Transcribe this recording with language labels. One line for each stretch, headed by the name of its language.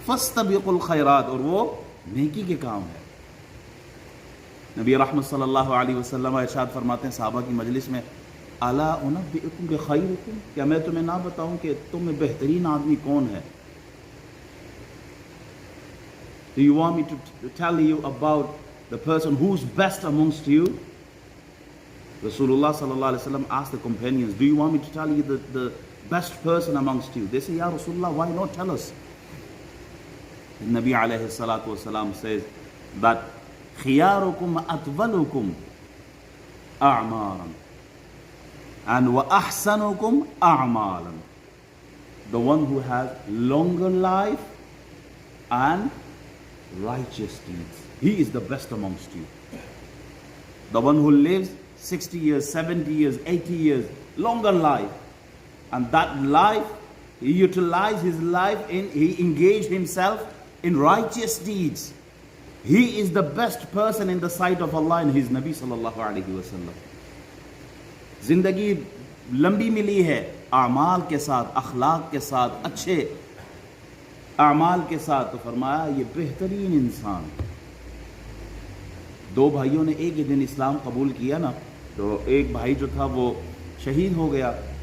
Arabic: فاستبقوا الخیرات،
Urdu: اور وہ نیکی کے کام ہے. نبی رحمت صلی اللہ علیہ وسلم ارشاد فرماتے ہیں صحابہ کی مجلس میں،
Arabic: الا انبئکم بخیرکم،
Urdu: کیا میں تمہیں نہ بتاؤں کہ تم میں بہترین آدمی کون ہے؟
English: Do you want me to tell you about the person who's best amongst you? Rasulullah sallallahu alaihi wasallam asked the companions, do you want me to tell you the best person amongst you? They say, Ya Rasulullah, why not tell us? And Nabi alayhi salatu wasalam says that
Arabic: خِيَارُكُمْ أَطْوَلُكُمْ أَعْمَارًا
English: and
Arabic: وَأَحْسَنُكُمْ أَعْمَالًا.
English: The one who has longer life and righteous deeds, he is the best amongst you. The one who lives 60 years, 70 years, 80 years, longer life, and that life, he utilized his life he engaged himself in righteous deeds. He is the best person in the sight of Allah and his Nabi sallallahu alaihi wasallam.
Urdu: زندگی لمبی ملی ہے اعمال کے ساتھ، اخلاق کے ساتھ، اچھے اعمال کے ساتھ. تو فرمایا یہ بہترین انسان. 2 بھائیوں نے ایک ہی دن اسلام قبول کیا نا، تو ایک بھائی جو تھا وہ شہید ہو گیا.